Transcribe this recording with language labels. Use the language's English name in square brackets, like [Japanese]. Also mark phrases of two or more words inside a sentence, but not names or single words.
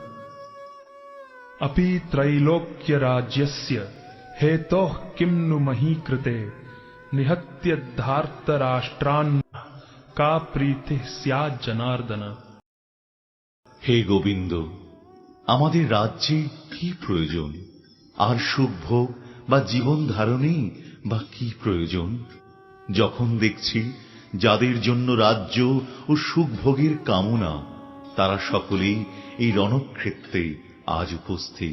[Sanskrit] अपि त्रैलोक्यराज्यस्य हेतोः किं नु मही कृते निहत्य धार्तराष्ट्रान् का प्रीतिः स्याज्जनार्दन। [Bangla] হে গোবিন্দ, আমাদের রাজ্যে কি প্রয়োজন? আর সুখভোগ বা জীবন ধারণেই বা কি প্রয়োজন? যখন দেখছি যাদের জন্য রাজ্য ও সুখভোগের কামনা, তারা সকলেই এই রণক্ষেত্রে আজ উপস্থিত।